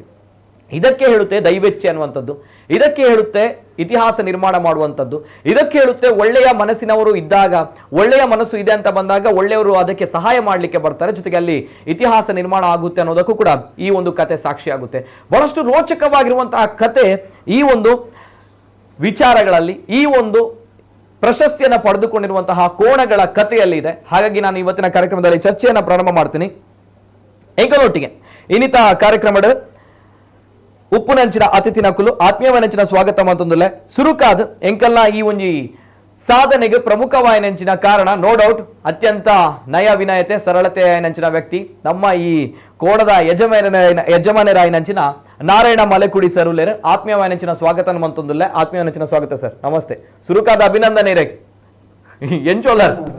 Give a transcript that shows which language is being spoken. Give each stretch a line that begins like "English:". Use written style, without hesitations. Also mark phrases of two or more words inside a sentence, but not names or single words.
Kannada: ಇದಕ್ಕೆ ಹೇಳುತ್ತೆ ದೈವೇಚ್ಛೆ ಅನ್ನುವಂಥದ್ದು, ಇದಕ್ಕೆ ಹೇಳುತ್ತೆ ಇತಿಹಾಸ ನಿರ್ಮಾಣ ಮಾಡುವಂಥದ್ದು, ಇದಕ್ಕೆ ಹೇಳುತ್ತೆ ಒಳ್ಳೆಯ ಮನಸ್ಸಿನವರು ಇದ್ದಾಗ, ಒಳ್ಳೆಯ ಮನಸ್ಸು ಇದೆ ಅಂತ ಬಂದಾಗ ಒಳ್ಳೆಯವರು ಅದಕ್ಕೆ ಸಹಾಯ ಮಾಡಲಿಕ್ಕೆ ಬರ್ತಾರೆ, ಜೊತೆಗೆ ಅಲ್ಲಿ ಇತಿಹಾಸ ನಿರ್ಮಾಣ ಆಗುತ್ತೆ ಅನ್ನೋದಕ್ಕೂ ಕೂಡ ಈ ಒಂದು ಕತೆ ಸಾಕ್ಷಿ ಆಗುತ್ತೆ. ಬಹಳಷ್ಟು ರೋಚಕವಾಗಿರುವಂತಹ ಕತೆ ಈ ಒಂದು ವಿಚಾರಗಳಲ್ಲಿ, ಈ ಒಂದು ಪ್ರಶಸ್ತಿಯನ್ನು ಪಡೆದುಕೊಂಡಿರುವಂತಹ ಕೋಣಗಳ ಕಥೆಯಲ್ಲಿ ಇದೆ. ಹಾಗಾಗಿ ನಾನು ಇವತ್ತಿನ ಕಾರ್ಯಕ್ರಮದಲ್ಲಿ ಚರ್ಚೆಯನ್ನು ಪ್ರಾರಂಭ ಮಾಡ್ತೀನಿ.
Tulu: ಎಂಕಲೊಟ್ಟಿಗೆ ಇನ್ನಿತ ಕಾರ್ಯಕ್ರಮದ ಉಪ್ಪುನಂಚಿನ ಅತಿಥಿ ನಕುಲು ಆತ್ಮೀಯವನಂಚಿನ ಸ್ವಾಗತ ಮಂತೊಂದುಲ್ಲೆ ಸುರುಕಾದ್ ಎಂಕಲ್ನ ಈ ಒಂಜಿ ಸಾಧನೆಗೆ ಪ್ರಮುಖವಾಯಿನಂಚಿನ ಕಾರಣ
English: no doubt
Tulu: ಅತ್ಯಂತ ನಯ ವಿನಯತೆ ಸರಳತೆ ಆಯ್ನಂಚಿನ ವ್ಯಕ್ತಿ ನಮ್ಮ ಈ ಕೋಣದ ಯಜಮಾನರಾಯ್ನಂಚಿನ ನಾರಾಯಣ ಮಲೆಕುಡಿ ಸರ್ ಉಲ್ಲೇರ್ ಆತ್ಮೀಯವಾಯಿನಂಚಿನ ಸ್ವಾಗತ ಮಂತೊಂದುಲ್ಲೆ ಆತ್ಮೀಯವಾಯಿನಂಚಿನ ಸ್ವಾಗತ ಸರ್ ನಮಸ್ತೆ ಸುರುಕಾದ ಅಭಿನಂದನೆ ರೇಕ್ ಎಂಚೋಲರ್